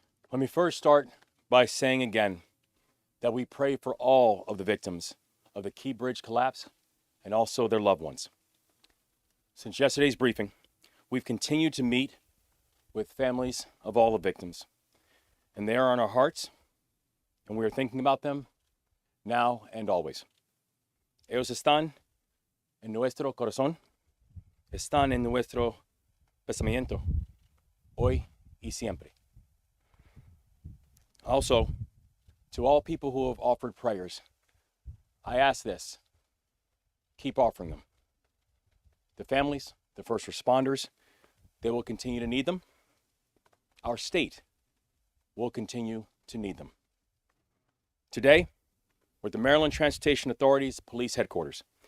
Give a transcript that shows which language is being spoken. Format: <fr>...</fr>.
<en>Let me first start by saying again that we pray for all of the victims of the Key Bridge collapse and also their loved ones. Since yesterday's briefing, we've continued to meet with families of all the victims, and they are on our hearts, and we are thinking about them now and always.</en> <es>Ellos están en nuestro corazón, están en nuestro pensamiento, hoy y siempre.</es> <en>Also, to all people who have offered prayers, I ask this: keep offering them. The families, the first responders, they will continue to need them. Our state will continue to need them. Today, we're at the Maryland Transportation Authority's police headquarters.</en>